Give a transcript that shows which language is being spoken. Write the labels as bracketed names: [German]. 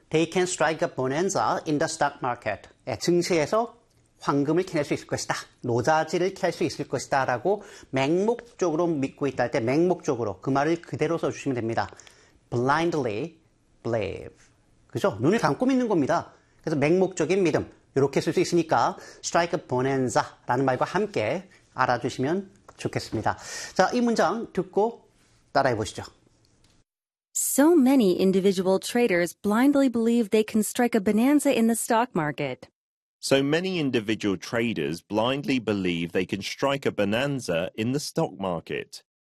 [English] They can strike a bonanza in the stock market. [Korean] 증시에서 황금을 캐낼 수 있을 것이다. 노자지를 캘 수 있을 것이다. 라고 맹목적으로 믿고 있다 할 때 맹목적으로 그 말을 그대로 써주시면 됩니다. [English] blindly believe. [Korean] 그죠? 눈을 감고 믿는 겁니다. 그래서 맹목적인 믿음. 이렇게 쓸 수 있으니까 strike a bonanza 라는 말과 함께 알아주시면 좋겠습니다. 자, 이 문장 듣고 따라해 보시죠. [English] So many individual traders blindly believe they can strike a bonanza in the stock market. So many individual traders blindly believe they can strike a bonanza in the stock market.